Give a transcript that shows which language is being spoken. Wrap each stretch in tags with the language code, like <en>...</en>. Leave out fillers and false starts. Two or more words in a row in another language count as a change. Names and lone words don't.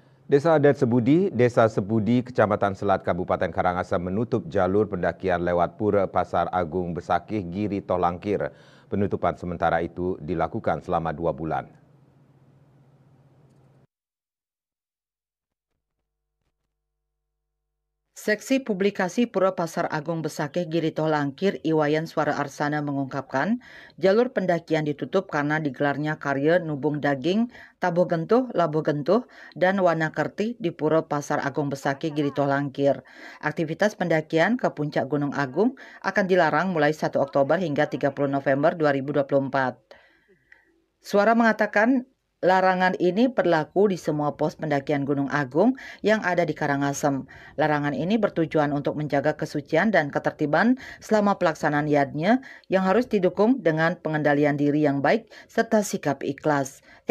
<id>Desa Adat Sebudi, Desa Sebudi, Kecamatan Selat, Kabupaten Karangasem menutup jalur pendakian lewat Pura Pasar Agung Besakih Giri Tolangkir. Penutupan sementara itu dilakukan selama 2 bulan. Seksi Publikasi Pura Pasar Agung Besakih Giri Tolangkir Iwayan Suara Arsana mengungkapkan, jalur pendakian ditutup karena digelarnya karya Nubung Daging, Tabuh Gentuh, Labuh Gentuh, dan Wanakerti di Pura Pasar Agung Besakih Giri Tolangkir. Aktivitas pendakian ke puncak Gunung Agung akan dilarang mulai 1 Oktober hingga 30 November 2024. Suara mengatakan larangan ini berlaku di semua pos pendakian Gunung Agung yang ada di Karangasem. Larangan ini bertujuan untuk menjaga kesucian dan ketertiban selama pelaksanaan yadnya yang harus didukung dengan pengendalian diri yang baik serta sikap ikhlas.</id>